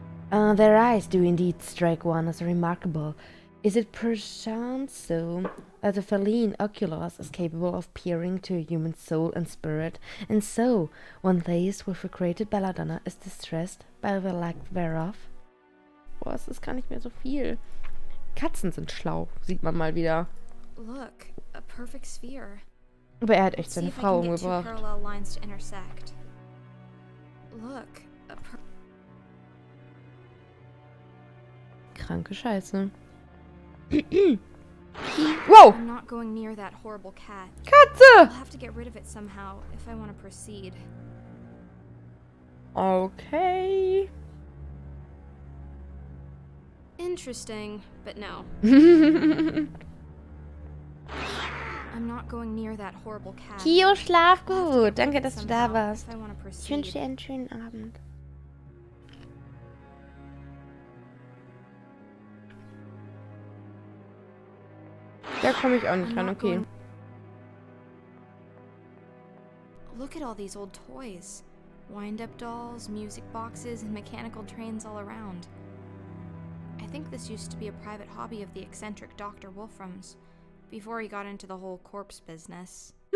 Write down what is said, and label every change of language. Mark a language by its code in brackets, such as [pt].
[en] Their eyes do indeed strike one as remarkable. Is it perchance so that the feline oculus is capable of peering to a human soul and spirit, and so, one faced with the created Belladonna, is distressed by the lack thereof? [de] Boah, es ist gar nicht mehr so viel. Katzen sind schlau, sieht man mal wieder. [en] Look, a perfect sphere. [de] Aber er hat echt seine Frau umgebracht. [en] Parallel lines to intersect. Look, [de] Kranke Scheiße. Wow! [en] I'm not going near that horrible cat. [de] Katze! [en] I'll have to get rid of it somehow if I want to proceed. Okay. Interesting, but no. I'm not going near that horrible cat. [de] Kio, schlaf gut. Danke, dass du da warst. Ich wünsche dir einen schönen Abend. Da komme ich auch nicht ran, okay. [en] Look at all these old toys. Wind-up dolls, music boxes, and mechanical trains all around. I think this used to be a private hobby of the eccentric Dr. Wolfram's, before he got into the whole corpse business.